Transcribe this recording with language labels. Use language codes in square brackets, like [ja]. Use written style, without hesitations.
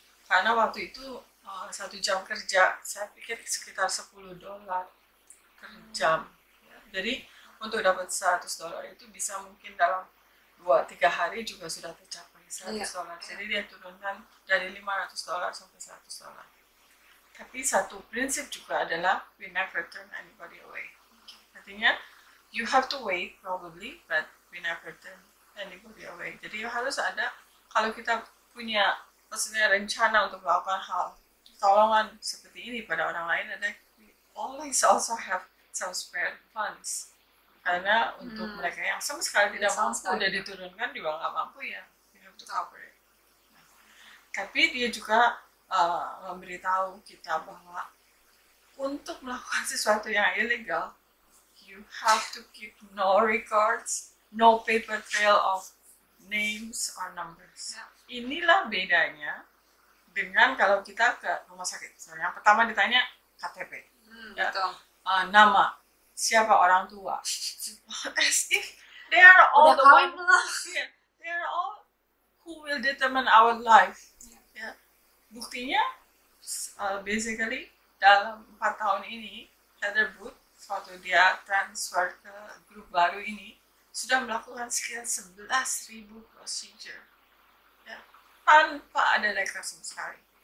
[id] Karena waktu itu 1 jam kerja saya pikir sekitar $10 per jam. Jadi untuk dapat $100 itu bisa mungkin dalam 2-3 hari juga sudah tercapai $100. Jadi dia turunkan dari $500 sampai $100. Tapi satu prinsip juga adalah [en] we never turn anybody away. [id] Artinya [en] you have to wait probably, but we never turn anybody away. [id] Jadi harus ada, kalau kita punya maksudnya rencana untuk melakukan hal tolongan seperti ini pada orang lain, ada [en] we always also have some spare funds. [id] Karena untuk mereka yang sama sekali tidak mampu, udah diturunkan juga nggak mampu, ya [en] you have to cover it. [id] Tapi dia juga memberitahu kita bahwa untuk melakukan sesuatu yang ilegal, [en] you have to keep no records, no paper trail of names or numbers. [id] Inilah bedanya dengan kalau kita ke rumah sakit. So, yang pertama ditanya KTP, nama, siapa orang tua. [en] As if they are all the one. They are all who will determine our life. [id] Buktinya basically dalam 4 tahun ini Heather Booth waktu dia transfer ke grup baru ini sudah melakukan sekitar 11.000 procedure ya, tanpa ada rekor sama sekali.